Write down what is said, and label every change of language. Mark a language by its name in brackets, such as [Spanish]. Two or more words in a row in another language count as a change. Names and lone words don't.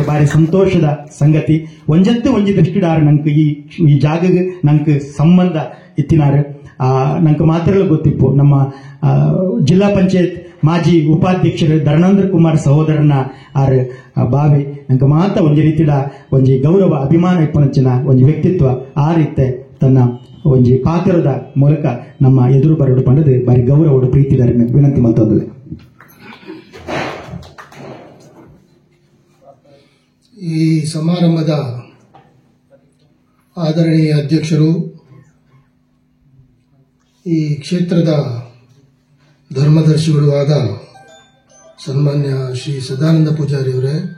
[Tulu] ಬಾರಿ ಸಂತೋಷದ ಸಂಗತಿ ಒಂಜತ್ತು ಒಂಜಿ ದೃಷ್ಟಿಡಾರು ನಂಗೆ ಈ ಜಾಗಗೆ ನಂಗೆ ಸಂಬಂಧ ಇತ್ತಿನಾರು ನಂಗೆ ಮಾತ್ರ ಗೊತ್ತಿಪ್ಪು ನಮ್ಮ ಜಿಲ್ಲಾ ಪಂಚಾಯತ್ ಮಾಜಿ ಉಪಾಧ್ಯಕ್ಷರು ಧರ್ಮೇಂದ್ರ ಕುಮಾರ್ ಸಹೋದರನ ಆರ್ ಬಾವಿ ನಂಗೆ ಮಾತ ಒಂಜಿ ರೀತಿಯ ಒಂಜಿ ಗೌರವ ಅಭಿಮಾನ ಇಪ್ಪನಂಚಿನ ಒಂಜಿ ವ್ಯಕ್ತಿತ್ವ ಆ ರೀತಿ ತನ್ನ ಒಂಜಿ ಪಾತ್ರದ ಮೂಲಕ ನಮ್ಮ ಎದುರು ಬರಡು ಪಂಡದು ಬಾರಿ ಗೌರವಡು ಪ್ರೀತಿದಾರೆ ವಿನಂತಿ ಮತ್ತೊಂದು. [Kannada] ಈ ಸಮಾರಂಭದ ಆದರಣೀಯ ಅಧ್ಯಕ್ಷರು, ಈ ಕ್ಷೇತ್ರದ ಧರ್ಮದರ್ಶಿಗಳು ಆದ ಸನ್ಮಾನ್ಯ ಶ್ರೀ ಸದಾನಂದ ಪೂಜಾರಿಯವರೇ,